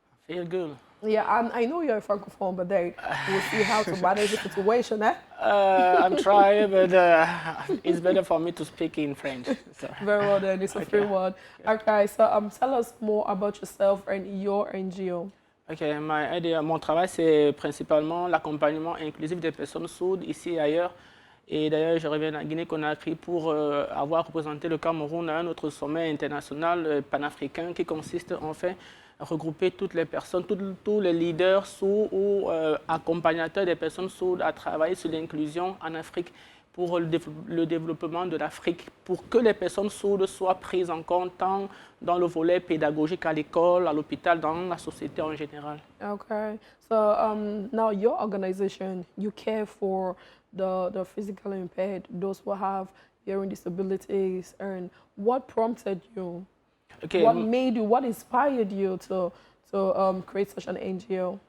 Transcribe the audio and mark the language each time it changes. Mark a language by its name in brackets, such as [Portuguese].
[English] Feel good. Yeah, I know you're a francophone, but then we'll see how to manage the situation, eh? I'm trying, but it's better for me to speak in French. So. Very well then, it's a free Okay. word. Okay, so tell us more about yourself and your NGO. [French] Ok, mon travail, c'est principalement l'accompagnement inclusif des personnes sourdes ici et ailleurs. Et d'ailleurs, je reviens en Guinée-Conakry pour avoir représenté le Cameroun à un autre sommet international panafricain qui consiste en fait à regrouper toutes les personnes, tous les leaders sourds ou accompagnateurs des personnes sourdes à travailler sur l'inclusion en Afrique pour le développement de l'Afrique, pour que les personnes sourdes soient prises en compte tant dans le volet pédagogique à l'école, à l'hôpital, dans la société en général. [English] Okay, so now your organization, you care for the physically impaired, those who have hearing disabilities, and what prompted you? Okay. What made you, what inspired you to create such an NGO?